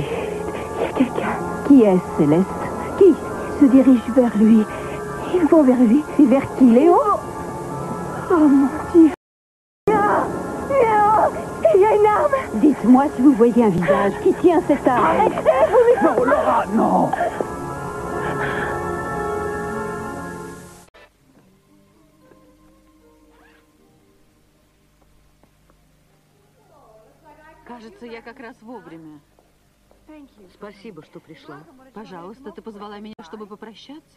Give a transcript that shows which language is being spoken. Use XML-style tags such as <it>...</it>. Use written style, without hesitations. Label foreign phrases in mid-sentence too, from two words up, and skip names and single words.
<fr>Il y a quelqu'un. Qui est-ce, Céleste? Qui se dirige vers lui? Ils vont vers lui. Et vers qui, Léo? Oh, mon Dieu. Non! Non! Il y a une arme! Dites-moi si vous voyez un visage. Qui tient cette arme? Arrêtez, vous lui... Non, Laura, non!</fr> <ru>Кажется, я как раз вовремя. Спасибо, что пришла. Пожалуйста, ты позвала меня, чтобы попрощаться?</ru>